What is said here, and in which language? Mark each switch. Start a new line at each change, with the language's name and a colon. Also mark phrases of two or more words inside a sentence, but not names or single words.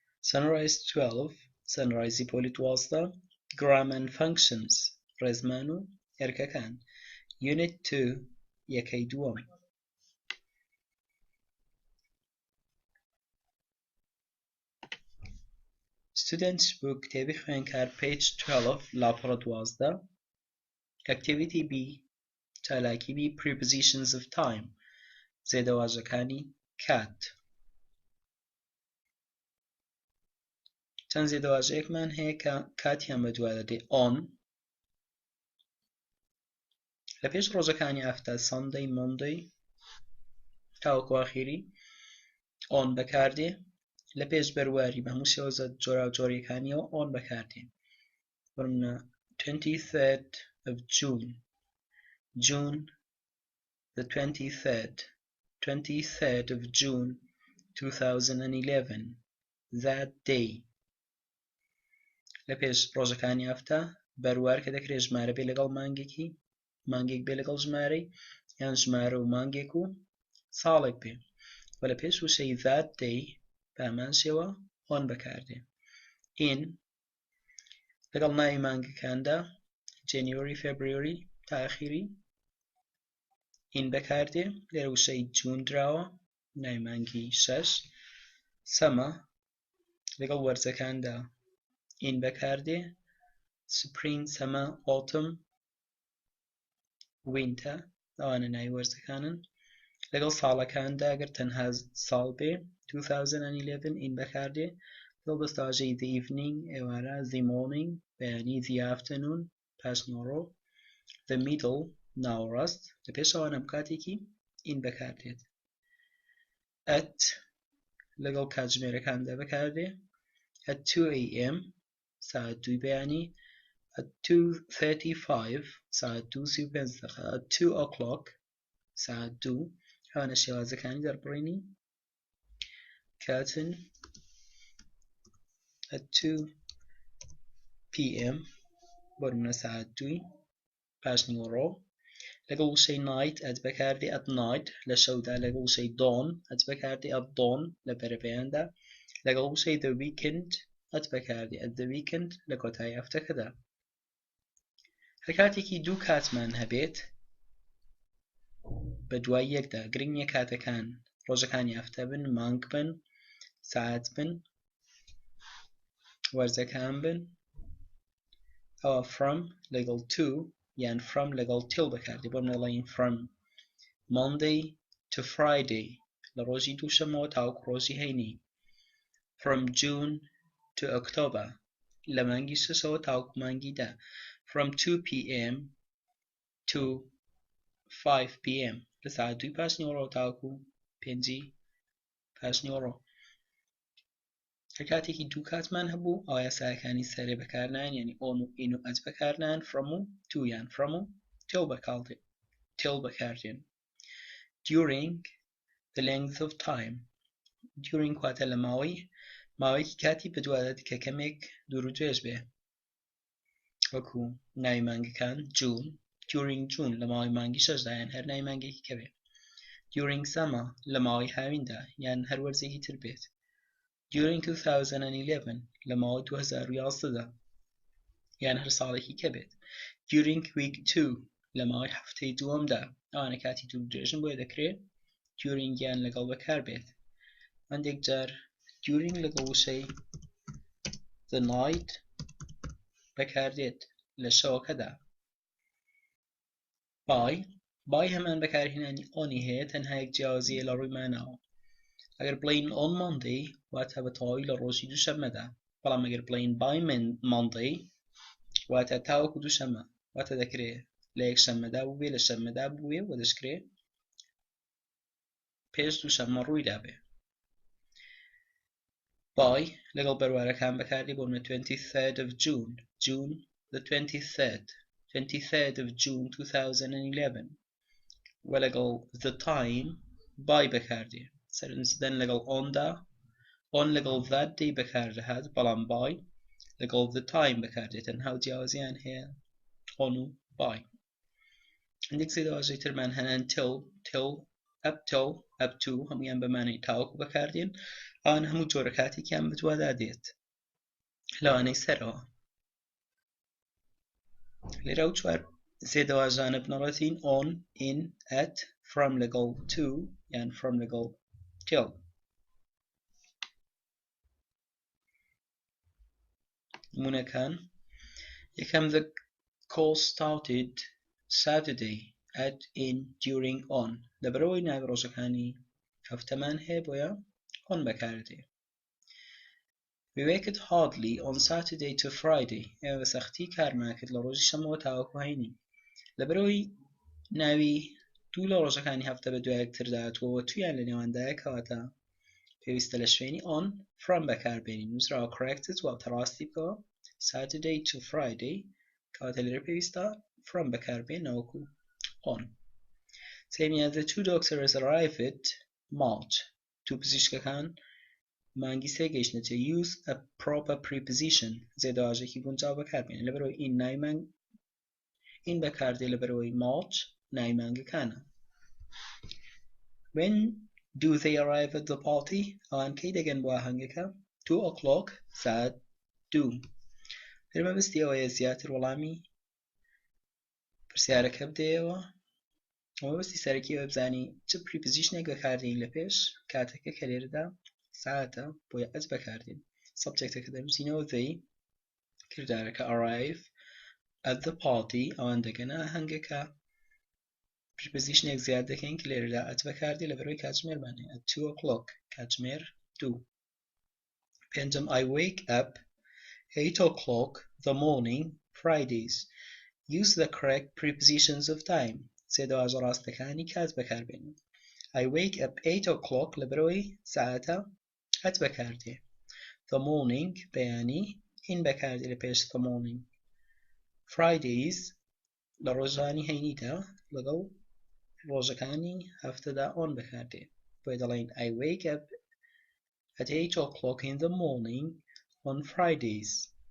Central Kurdish: sunrise 12 sunrise پۆلی 12
English: grammar and functions
Central Kurdish: ڕێزمان و ئێرکەکان unit 2 یەکەی دووەم
English: students book
Central Kurdish: کتێبی خوێندکار page 12 لاپەڕە 12 activity B چالاکی B
English: prepositions of time
Central Kurdish: زێدەواژەکانی کات چەند زێدەواژەیەکمان هەیە کە کاتیان بەدوا دەدێ on لە پێش ڕۆژەکانی ئافتا
English: Sunday Monday
Central Kurdish: تاوەکو ئاخیری on بەکاردێ لە پێش بەرواری بە هەموو شێوەزە جۆراوجۆریەکانیەوە on بەکاردێ بڕمە
English: 23rd of June the 23rd of June 2011 that day
Central Kurdish: لە پێش ڕۆژەکانی ئافتا بەروار کە دەکرێت ژمارە بێ لەگەڵ مانگێک بێ لەگەڵ ژمارەی یان ژمارە و مانگێک و ساڵێک بێ و لە پێش وشەی
English: that day
Central Kurdish: بە هەمان شێوە on بەکاردێ in لەگەڵ ناوی مانگەکاندا
English: January February
Central Kurdish: تا ئاخیری in بەکاردێ لێرە وشەی June دراوە ناوی مانگی 6 summer لەگەڵ وەرزەکاندا in بەکاردێ
English: spring summer autumn
Central Kurdish: winter ئەوانە ناوی وەرزەکانن لەگەڵ ساڵەکاندا ئەگەر تەنها ساڵ بێ 2011 in بەکاردێ لەگەڵ دەستەواژەی
English: the evening
Central Kurdish: ئێوارە
English: the morning
Central Kurdish: بەیانی
English: the afternoon
Central Kurdish: پاشنیوەڕۆ
English: the middle
Central Kurdish: ناوەڕاست لە پێش ئەوانە کاتێکی in بەکاردێت at لەگەڵ کاتژمێرەکاندا بەکاردێ
English: at 2 a.m.
Central Kurdish: ساعت 2 بەیانی
English: at 2:35
Central Kurdish: ساعت 2:35
English: at 2 o'clock
Central Kurdish: ساعت 2 ئەوانە شێوازەکانی دەربڕینی کاتن
English: at 2 p.m.
Central Kurdish: بۆرمونە ساعت 2 پاشنیوەڕۆ لەگەڵ وشەی night at بەکاردێ
English: at night
Central Kurdish: لە شەودا لەگەڵ وشەی dawn at بەکاردێ
English: at dawn
Central Kurdish: لە بەرەبەیاندا لەگەڵ وشەی
English: the weekend
Central Kurdish: at بەکاردێ
English: at the weekend
Central Kurdish: لە کۆتایی هەفتەکەدا هەر کاتێکی دوو کاتمان هەبێت بە دوای یەکدا گرنگە کاتەکان ڕۆژەکانی هەفتە بن مانگ بن ساعت بن وەرزەکان بن ئەوە from لەگەڵ to یان from لەگەڵ till بەکاردێ بۆ نەڵێن
English: from Monday to Friday
Central Kurdish: لە ڕۆژی دووشەمەوە تاوەکو ڕۆژی هەینی
English: from June to October
Central Kurdish: لە مانگی شەشەوە تاوەکو مانگی دا
English: from 2 p.m. to 5 p.m.
Central Kurdish: لە ساعت 2 پاشنیوەڕۆ تاوەکو 5 پاشنیوەڕۆ هەر کاتێکی دوو کاتمان هەبوو ئەوە یاساکانی سەرێ بەکارنان یعنی on و in و at بەکارنان from و to یان from و till بەکاردێن
English: during the length of time during
Central Kurdish: کاتە لە ماوەیەکی کاتی بەدوادات کە کەمێک دوور و درێژ بێ وەکو ناوی مانگەکان June
English: during June
Central Kurdish: لە ماوەی مانگی شەشدا یان هەر ناوی مانگێکی کە بێ
English: during summer
Central Kurdish: لە ماوەی هاویندا یان هەر وەرزێکی تر بێت
English: during 2011
Central Kurdish: لە ماوەی 2011دا یان هەر ساڵێکی کە بێت
English: during week 2
Central Kurdish: لە ماوەی هەفتەی دووەمدا ئەوانە کاتی دوور درێژن بۆیە دەکرێت during یان لەگەڵ بەکار بێت هەندێک جار during لەگەڵ وشەی
English: the night
Central Kurdish: بەکاردێت لە شەوەکەدا by هەمان بەکارهێنانی onی هەیە تەنها یەک جیاوازیە لە ڕووی ماناوە ئەگەر بڵین
English: on Monday
Central Kurdish: واتە بە تەواوی لە ڕۆژی دووشەممەدا بەڵام ئەگەر بڵین
English: by Monday
Central Kurdish: واتە تاوەکو دووشەممە واتە دەکرێت لە یەکشەممەدا بووبێ لە شەممەدا بووێ و دەشکرێت پێش دووشەممە ڕوویدا بێ
English: by
Central Kurdish: لەگەڵ بەروارەکان بەکاردێ بۆ
English: 23rd of June the 23rd of June 2011
Central Kurdish: و لەگەڵ
English: the time by
Central Kurdish: بەکاردێ سەرنجدەن لەگەڵ on لەگەڵ
English: that day
Central Kurdish: بەکاردەهات بەڵام by لەگەڵ
English: the time
Central Kurdish: بەکاردێت تەنها جیاوازیان هەیە on و by هەندێک زێدەواژەی ترمان هەنان
English: till up till up to
Central Kurdish: هەمویان بەمانەی تاوەکو بەکاردێن ئەوان هەموو جۆرە کاتێکیان بتوادا دێت لەوانەی سەرەوە لێرە ئەو چوار سێدەواژانە بنەڕەتین
English: on, in, at, from
Central Kurdish: لەگەڵ to یان from لەگەڵ till نمونەکان یەکەم
English: the call started Saturday at, in, during, on
Central Kurdish: لەبەرەوەی ناوی ڕۆژەکانی هەفتەمان هەیە بۆیە on بەکاردێ
English: We worked hardly on Saturday to
Central Kurdish: Friday ئێمە بە سەختی کارمان کرد لە ڕۆژی شەمەوە تاوەکو هەینی لەبەرەوەی ناوی دوو لە ڕۆژەکانی هەفتە بە دوای یەکتر داهاتووەوە تویان لە نێواندایە کەواتە پێویستە لە شوێنی on from بەکاربێنین نووسراوە corrected واتە ڕاستی بکەوە
English: Saturday to Friday
Central Kurdish: کەواتە لێرە پێویستە from بەکاربێن نەوەکو on سێمیان
English: the two doctors arrived March
Central Kurdish: دوو پزیشکەکان مانگی سێ گەیشتنەتە
English: use a proper preposition
Central Kurdish: زێدەواژێکی گونجاو بەکاربێنین لەبەرەوەی in ناوی مانگ in بەکاردێ لەبەرەوەی March ناوی مانگەکانە
English: When do they arrive at the party
Central Kurdish: ئەوان کەی دەگەن بۆ ئاهەنگەکە 2 o'clock ساعت 2 لێرە مەبەستی ئەوەیە زیاتر وەڵامی پرسیارەکە بدەیەوە مەبەستی سەرەکی ئەوە بزانی چ prepositionێک بەکاردێین لە پێش کاتەکە کە لێرەدا ساعتە بۆیە ئەت بەکاردێن سەبجەکتەکە دەنووسینەوە they کردارەکە
English: arrive at the party
Central Kurdish: ئەوان دەگەنە ئاهەنگەکە prepositionێک زیاد دەکەین کە لێرەدا ئەت بەکاردێ لەبەرەوەی کاتژمێرمان هەیە
English: at 2 o'clock
Central Kurdish: کاتژمێر 2 پێنجەم
English: I wake up 8 o'clock the morning Fridays use the correct prepositions of time
Central Kurdish: سێدەواژە ڕاستەکانی کات بەکاربێنن
English: I wake up 8 o'clock
Central Kurdish: لەبەرەوەی ساعتە ئەت بەکاردێ
English: the morning
Central Kurdish: بەیانی in بەکاردێ لە پێش
English: the morning Fridays
Central Kurdish: لە ڕۆژانی هەینیدا لەگەڵ ڕۆژەکانی هەفتەدا on بەکاردێ بۆیە دەڵێن
English: I wake up at 8 o'clock in the morning on Fridays